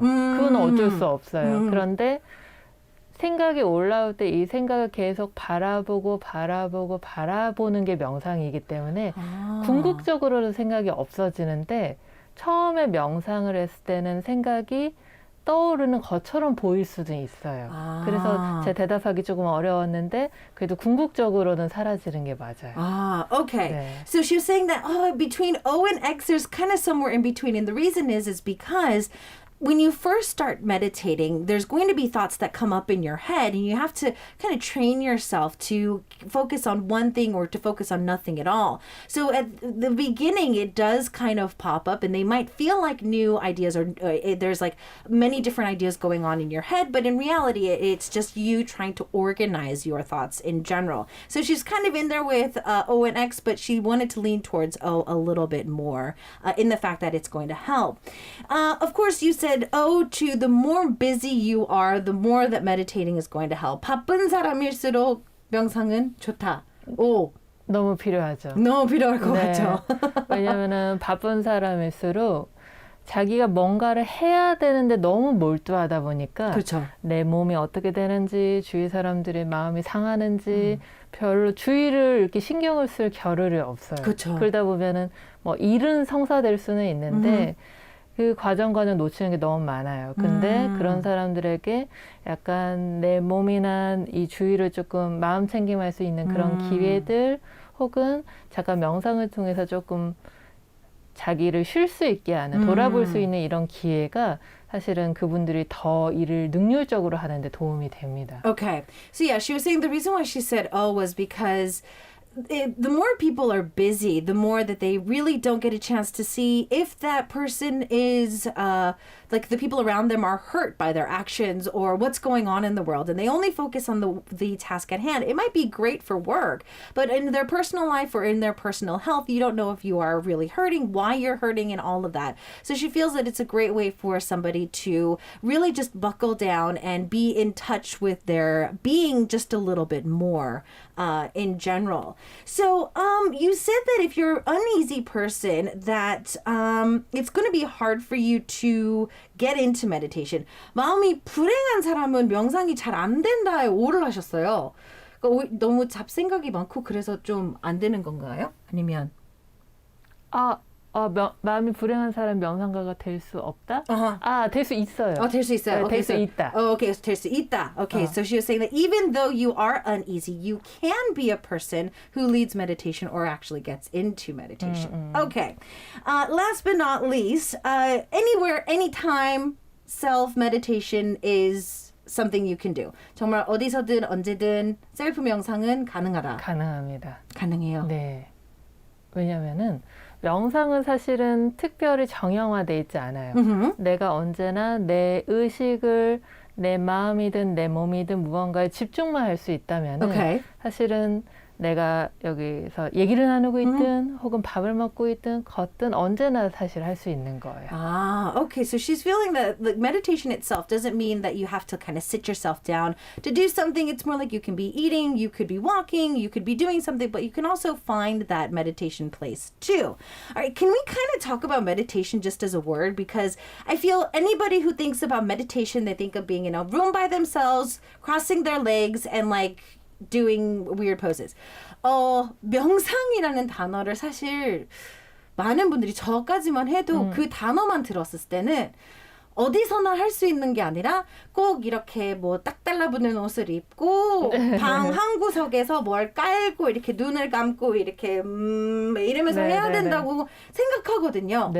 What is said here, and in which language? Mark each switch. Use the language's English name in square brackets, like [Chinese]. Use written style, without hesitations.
[Korean] 그건 어쩔 수 없어요. 그런데 생각이 올라올 때 이 생각을 계속 바라보는 게 명상이기 때문에 궁극적으로는 생각이 없어지는데 처음에 명상을 했을 때는 생각이 떠오르는 것처럼 보일 수도 있어요. 그래서 제 대답하기 조금 어려웠는데 그래도 궁극적으로는 사라지는 게 맞아요. [English] Okay. [Korean] 네. [English] So she was saying that between O and X, there's kind of somewhere in between. And the reason is because when you first start meditating, there's going to be thoughts that come up in your head, and you have to kind of train yourself to focus on one thing or to focus on nothing at all. So at the beginning, it does kind of pop up, and they might feel like new ideas, or there's like many different ideas going on in your head, but in reality, it's just you trying to organize your thoughts in general. So she's kind of in there with O and X, but she wanted to lean towards O a little bit more in the fact that it's going to help. Of course, you said O to the more busy you are, the more that meditating is going to help. [Korean] 바쁜 사람일수록 명상은 좋다. 오, 너무 필요하죠. 너무 필요할 것 네. 같죠. 왜냐면은 바쁜 사람일수록 자기가 뭔가를 해야 되는데 너무 몰두하다 보니까 그렇죠. 내 몸이 어떻게 되는지 주위 사람들의 마음이 상하는지 별로 주의를 이렇게 신경을 쓸 겨를이 없어요. 그쵸. 그러다 보면은 뭐 일은 성사될 수는 있는데 그 과정 놓치는 게 너무 많아요. 근데 그런 사람들에게 약간 내 몸이나 이 주위를 조금 마음 챙김할 수 있는 그런 기회들 혹은 잠깐 명상을 통해서 조금 자기를 쉴 수 있게 하는 돌아볼 수 있는 이런 기회가 사실은 그분들이 더 일을 능률적으로 하는 데 도움이 됩니다. [English] Okay. So yeah, she was saying the reason why she said O was because the more people are busy, the more that they really don't get a chance to see if that person is like the people around them are hurt by their actions or what's going on in the world, and they only focus on the task at hand. It might be great for work, but in their personal life or in their personal health, you don't know if you are really hurting, why you're hurting, and all of that. So she feels that it's a great way for somebody to really just buckle down and be in touch with their being just a little bit more in general. So you said that if you're an uneasy person, that it's going to be hard for you to get into meditation. [Korean] 마음이 불행한 사람은 명상이 잘 안 된다에 오를 하셨어요. 그러니까 너무 잡생각이 많고 그래서 좀 안 되는 건가요? 아니면 마음이 불행한 사람 명상가가 될 수 없다? 될 수 있어요. 될 수 있어요. 될 수 있다. Okay, 될 수 있다. [English] Okay, so she was saying that even though you are uneasy, you can be a person who leads meditation or actually gets into meditation. Okay, last but not least, anywhere, anytime, self-meditation is something you can do. [Korean] 정말 어디서든 언제든 셀프 명상은 가능하다. 가능합니다. 가능해요. 네. 왜냐면은 명상은 사실은 특별히 정형화돼 있지 않아요. 내가 언제나 내 의식을 내 마음이든 내 몸이든 무언가에 집중만 할 수 있다면 [English] Okay. [Korean] 사실은 내가 여기서 얘기를 나누고 있든 혹은 밥을 먹고 있든 걷든 언제나 사실 할 수 있는 거예요. [English] Ah, okay. So she's feeling that the meditation itself doesn't mean that you have to kind of sit yourself down to do something. It's more like you can be eating, you could be walking, you could be doing something, but you can also find that meditation place too. All right, can we kind of talk about meditation just as a word? Because I feel anybody who thinks about meditation, they think of being in a room by themselves, crossing their legs, and like doing weird poses. [Korean] 명상이라는 단어를 사실 많은 분들이 저까지만 해도 그 단어만 들었을 때는 어디서나 할 수 있는 게 아니라 꼭 이렇게 뭐 딱 달라붙는 옷을 입고 방 한 구석에서 뭘 깔고 이렇게 눈을 감고 이렇게 이러면서 해야 된다고 생각하거든요.